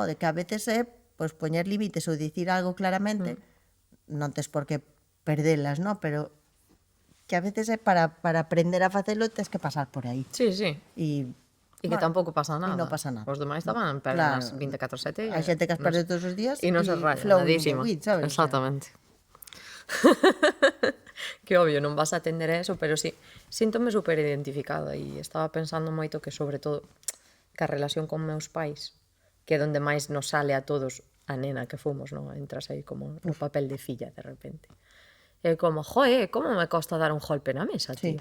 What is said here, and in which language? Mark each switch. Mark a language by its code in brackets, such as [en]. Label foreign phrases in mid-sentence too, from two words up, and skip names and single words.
[gl] De que a veces é, pues, poñer límites ou dicir algo claramente, non tes por que perdelas, ¿no? Pero que a veces é para aprender a facelo tens que pasar por aí. Sí, sí. E E que tampouco pasa E nada. non pasa nada. Os demais estaban pernas 24/7. Hai xente que as perde todos os días E non se raya, [en] flow in the [gl] nadísima. [en] wind, [gl] sabes? [es] O sea, [gl] Exactamente. que obvio non vas a atender a eso, pero sí, síntome super identificada e estaba pensando moito que sobre todo que a relación con meus pais, que é donde máis nos sale a todos a nena que fomos, non? Entras aí como no papel de filla de repente. É como, joe, como me costa dar un golpe na mesa, tío.